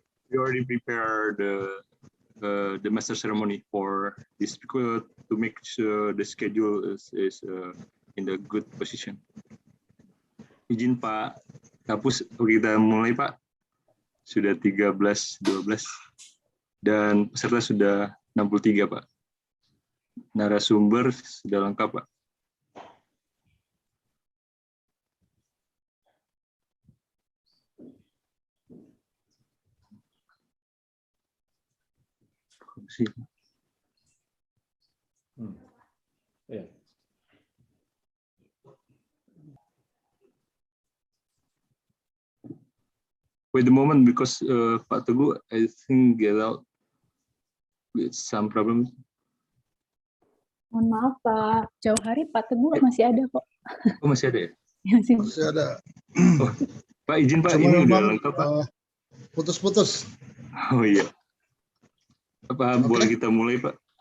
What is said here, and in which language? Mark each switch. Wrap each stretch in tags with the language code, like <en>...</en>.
<en>We already prepared the master ceremony for this to make sure the schedule is in the good position.</en> <id>Izin Pak Kapus, kita mulai Pak. Sudah 13-12 dan peserta sudah 63 Pak. Narasumber sudah lengkap Pak.</id> <en>Yeah. Wait a moment, because Pak Teguh, I think get out with some problem.</en> <id>Mohon maaf Pak Jauhari, Pak Teguh masih ada kok. Oh, masih ada ya? Masih ada. Oh, Pak izin Pak, Cuma ini udah memang, lengkap Pak. Putus-putus. Oh iya. Apa boleh kita mulai Pak?</id>